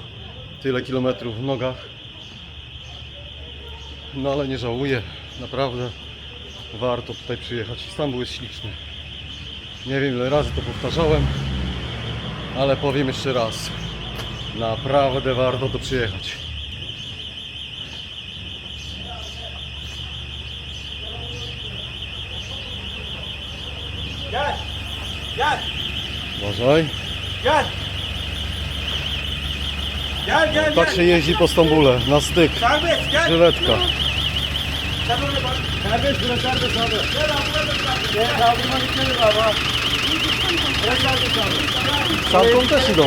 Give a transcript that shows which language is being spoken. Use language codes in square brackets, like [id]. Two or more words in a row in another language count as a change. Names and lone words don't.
[pl] Tyle kilometrów w nogach. No ale nie żałuję. Naprawdę warto tutaj przyjechać. Stambuł jest śliczny. Nie wiem ile razy to powtarzałem, ale powiem jeszcze raz. Naprawdę warto tu przyjechać. Gel. Gel. Uważaj. [tr] Gel. Gel gel [pl] Tak się jeździ po Stambule, na styk, [tr] Serbest gel. [pl] żyletka. [tr] Sen oraya bak. Serbest bura serbest abi. Gel abi burada serbest. Gel kaldırma gitmedi abi. Buraya serbest abi. [pl] Stamtąd też idą.